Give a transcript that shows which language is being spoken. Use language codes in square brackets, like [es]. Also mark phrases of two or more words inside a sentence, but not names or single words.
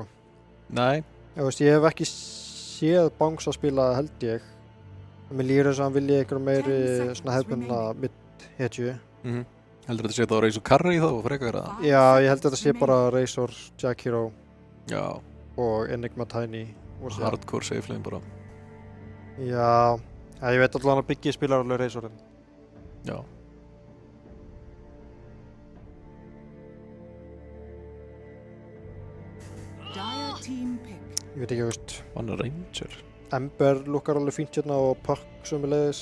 [is] Nei. Ég hef ekki séð Bangs að spila, held ég. Mér líður þess að hann vilji einhverjum meiri svona hefðbundna mid-hetju. Heldur þetta sé þá Razor Carry þá og frekar það? Já, ég held að þetta sé bara Razor, Jack Hero Já. Og Enigma Tiny. [en] Hardcore safe lane bara. [is] Já, ég veit allavega að Biggie spilar alveg Razorinn. Já. Ég veit ekki, þú veist. Hann er Ranger. Ember lukkar alveg fínt hérna og Puck sömuleiðis.